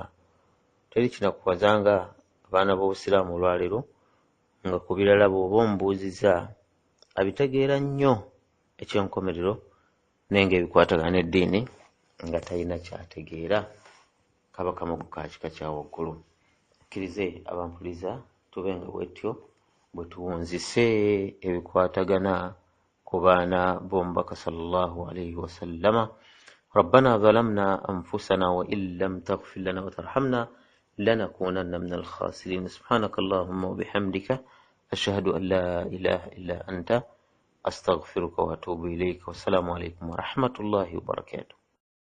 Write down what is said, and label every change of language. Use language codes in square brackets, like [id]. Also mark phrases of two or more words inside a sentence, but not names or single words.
[lg] Teri kinakuwazanga abaana b'obusiraamu olwaleero nga ku birala bw'oba omubuuzizza abitegeera nnyo eky'enkomerero, naye ng'ebikwatagana n'eddiini nga talina kyategeera. Kaba kamogo ka kika kya waggulu. Kkirize abampuliza tube nga bwetyo bwe tuwunzise ebikwatagana ku baana b'omubaka [ar] صلى الله عليه وسلم. ربنا ظلمنا أنفسنا وإن لم تغفر لنا وترحمنا لنكونن من الخاسرين. سبحانك اللهم وبحمدك أشهد أن لا إله إلا أنت أستغفرك وأتوب إليك. والسلام عليكم ورحمة الله وبركاته.